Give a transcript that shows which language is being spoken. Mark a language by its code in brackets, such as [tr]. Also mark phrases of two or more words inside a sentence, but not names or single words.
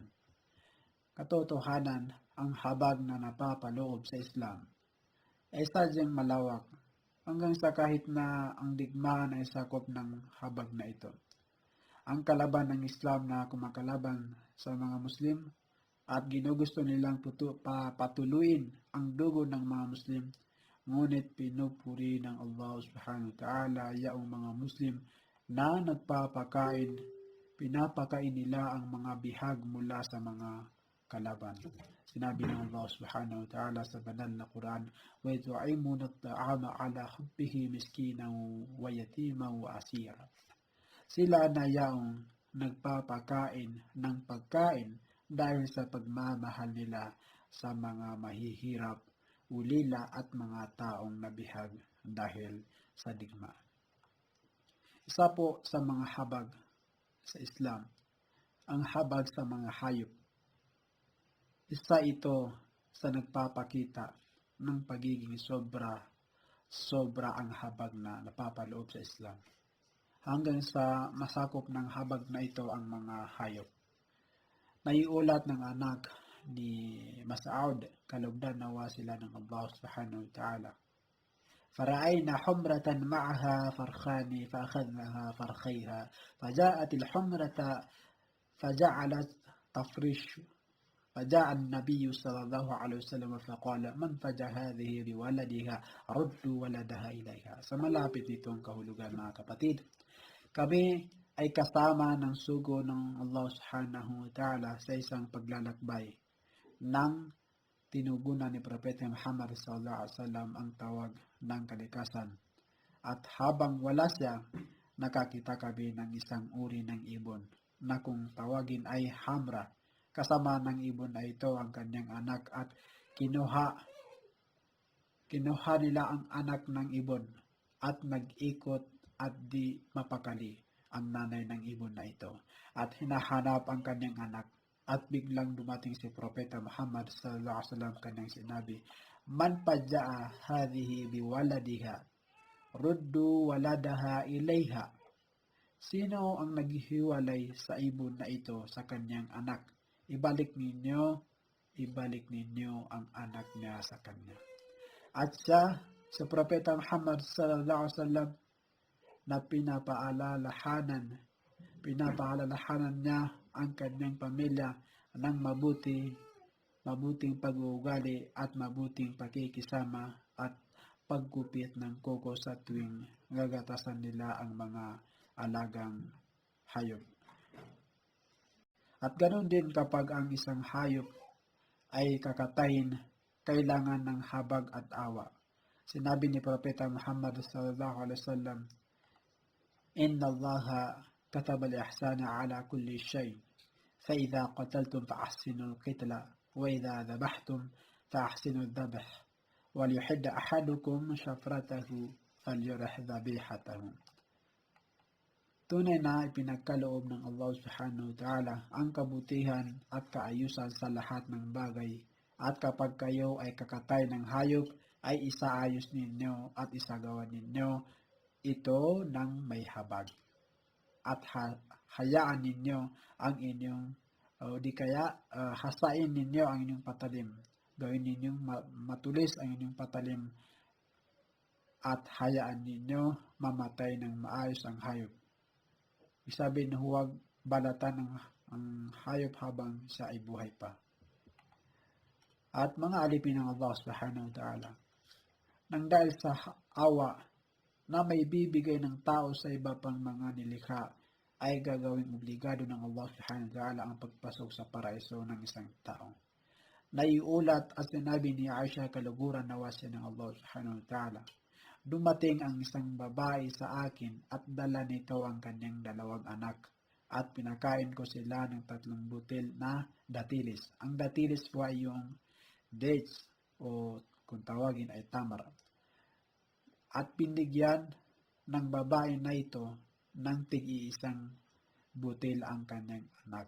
[tl] Katotohanan, ang habag na napapaloob sa Islam ay sadyang malawak hanggang sa kahit na ang digmaan ay sakop ng habag na ito. Ang kalaban ng Islam na kumakalaban sa mga Muslim at ginugusto nilang patuluin ang dugo ng mga Muslim, ngunit pinupuri ng Allah [ar] سبحانه وتعالى [tl] yaong mga Muslim na pinapakain nila ang mga bihag mula sa mga kalaban. Sinabi ng Allah [ar] سبحانه وتعالى [tl] sa banal na Quran, [ar] "ويطعمون الطعام على حبه مسكينا ويتيما وأسيرا." [tl] Sila na yaong nagpapakain ng pagkain dahil sa pagmamahal nila sa mga mahihirap, ulila at mga taong nabihag dahil sa digmaan. Isa po sa mga habag sa Islam, ang habag sa mga hayop. Isa ito sa nagpapakita ng pagiging sobra ang habag na napapaloob sa Islam. Hanggang sa masakop ng habag na ito ang mga hayop. Naiulat ng anak ni Mas'ud, kalugdan nawa sila ng Allah [ar] سبحانه وتعالى. "فرأينا حمرة معها فرخان فأخذنا فرخيها فجاءت الحمرة فجعلت تفرش فجاء النبي صلى الله عليه وسلم فقال من فجأ هذه بولدها ردوا ولدها إليها." [tl] Sa malapit nitong kahulugan, mga kapatid, kami ay kasama ng sugo ng Allah [ar] سبحانه وتعالى [tl] sa isang paglalakbay nang tinugunan ni Propeta Muhammad [ar] صلى الله عليه وسلم [tl] ang tawag ng kalikasan. At habang wala siya, nakakita kami ng isang uri ng ibon na kung tawagin ay hamra. Kasama ng ibon na ito ang kanyang anak at kinuha nila ang anak ng ibon at nag-ikot at di mapakali ang nanay ng ibon na ito at hinahanap ang kanyang anak. At biglang dumating si Propeta Muhammad [ar] صلى الله عليه وسلم, [tl] kanyang sinabi, [ar] "من فجع هذه بولدها ردوا ولدها إليها." [tl] Sino ang naghihiwalay sa ibon na ito sa kanyang anak? Ibalik ninyo ang anak niya sa kanya. At siya, sa Propeta Muhammad [ar] صلى الله عليه وسلم, [tl] na pinapaalalahanan niya ang kanyang pamilya ng mabuting pag-uugali at mabuting pakikisama at pagkupit ng kuko sa tuwing gagatasan nila ang mga alagang hayop. At ganoon din kapag ang isang hayop ay kakatayin, kailangan ng habag at awa. Sinabi ni Propeta Muhammad [ar] صلى الله عليه وسلم إن الله كتب الإحسان على كل شيء. فإذا قتلتم فأحسنوا القتلة وإذا ذبحتم فأحسنوا الذبح. وليحد أحدكم شفرته فليرح ذبيحته." [tl] Tunay na ipinagkaloob ng Allah [ar] سبحانه وتعالى [tl] ang kabutihan at kaayusan sa lahat ng bagay, at kapag kayo ay kakatay ng hayop, ay isaayos ninyo at isagawa ninyo ito ng may habag. At hayaan ninyo ang inyong, hasain ninyo ang inyong patalim. Gawin ninyong matulis ang inyong patalim at hayaan ninyo mamatay ng maayos ang hayop. Isabi na huwag balatan ang hayop habang siya ay buhay pa. At mga alipin ng Allah [ar] سبحانه وتعالى, [tl] nang dahil sa awa na may bibigay ng tao sa iba pang mga nilikha, ay gagawing obligado ng Allah [ar] سبحانه وتعالى [tl] ang pagpasok sa paraiso ng isang tao. Naiulat at sinabi ni Aisha, kaluguran nawa siya ng Allah [ar] سبحانه وتعالى, [tl] "Dumating ang isang babae sa akin at dala nito ang kanyang 2 anak at pinakain ko sila ng 3 butil na datilis." Ang datilis po ay yung dates o kung tawagin ay tamar. At binigyan ng babae na ito ng tig-iisang butil ang kanyang anak.